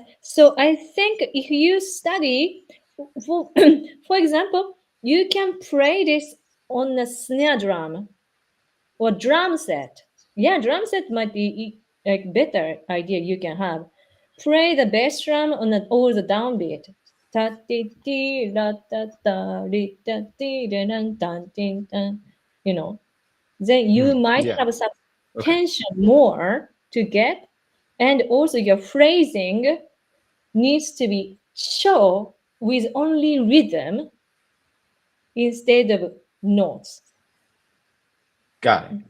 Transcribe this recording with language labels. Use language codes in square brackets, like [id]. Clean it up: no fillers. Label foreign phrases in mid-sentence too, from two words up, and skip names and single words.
[en] So I think if you study, for example, you can play this on a snare drum or drum set. Yeah, drum set might be like better idea you can have. Play the bass drum on all the downbeat. Ta ti ti la ta ta ri ta ti da nan tan tin tan. You know, then you might yeah. have some Okay. tension more to get, and also your phrasing needs to be show with only rhythm instead of notes. Got it.